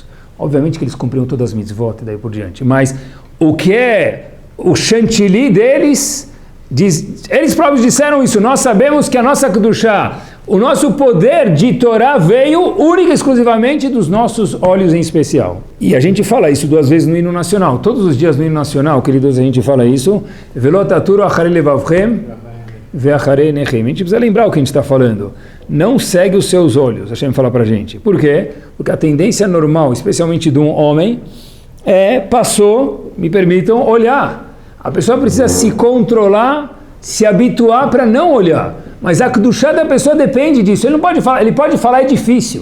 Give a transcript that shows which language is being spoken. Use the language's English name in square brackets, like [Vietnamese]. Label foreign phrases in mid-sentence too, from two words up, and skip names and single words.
[Portuguese] Obviamente que eles cumpriam todas as mitzvot e daí por diante, mas o que é o chantilly deles, eles próprios disseram isso, nós sabemos que a nossa Kedushá, o nosso poder de Torá veio única e exclusivamente dos nossos olhos em especial. E a gente fala isso 2 vezes no hino nacional. Todos os dias no hino nacional, queridos, a gente fala isso. [Hebrew] ולא תתורו אחרי לבבכם ואחרי נכם. [Portuguese] A gente precisa lembrar o que a gente está falando. Não segue os seus olhos, Hashem fala para a gente. Por quê? Porque a tendência normal, especialmente de um homem, me permitam, olhar. A pessoa precisa se controlar, se habituar para não olhar. Mas a Kedushá da pessoa depende disso. Ele pode falar é difícil.